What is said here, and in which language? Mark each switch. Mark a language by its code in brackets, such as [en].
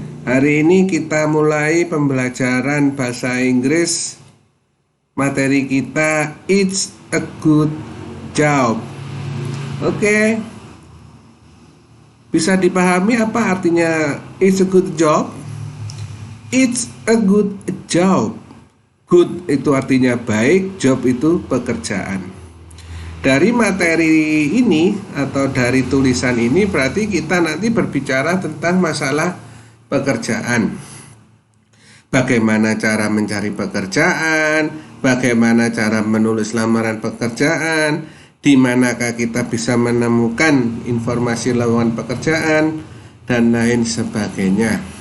[id] Hari ini kita mulai pembelajaran bahasa Inggris. Materi kita [en] It's a good job. [id] Oke. Bisa dipahami apa artinya [en] it's a good job? It's a good job. [id] Good itu artinya baik, job itu pekerjaan. Dari materi ini atau dari tulisan ini berarti kita nanti berbicara tentang masalah pekerjaan. Bagaimana cara mencari pekerjaan, bagaimana cara menulis lamaran pekerjaan, di manakah kita bisa menemukan informasi lowongan pekerjaan, dan lain sebagainya.